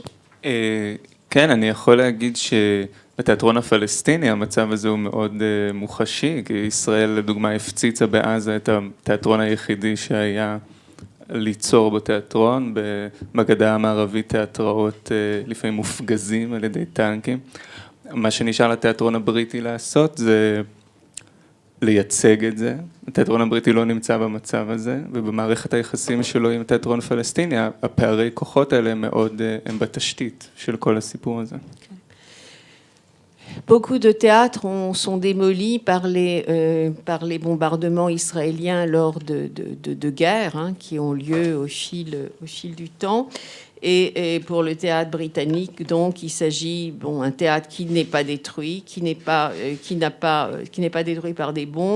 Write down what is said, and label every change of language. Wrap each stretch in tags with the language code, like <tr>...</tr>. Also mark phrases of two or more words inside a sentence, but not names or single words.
<he>כן, אני יכול להגיד שבתיאטרון הפלסטיני המצב הזה הוא מאוד מוחשי, כי ישראל לדוגמה הפציצה בעזה את התיאטרון היחידי שהיה ליצור בתיאטרון, בגדה המערבית תיאטראות לפעמים מופגזים על ידי טנקים. מה שנשאר לתיאטרון הבריטי לעשות זה לייצג את זה. התיאטרון הבריטי לא נמצא במצב הזה, ובמערכת היחסים שלו עם התיאטרון הפלסטיני, הפערי כוחות האלה הם בתשתית של כל הסיפור הזה.</he> <fr>Beaucoup de théâtres sont démolis par les bombardements israéliens lors de guerres qui ont lieu au fil du temps. Et pour le théâtre britannique, donc, il s'agit un théâtre qui n'est pas détruit, qui n'est pas détruit par des bombes.</fr>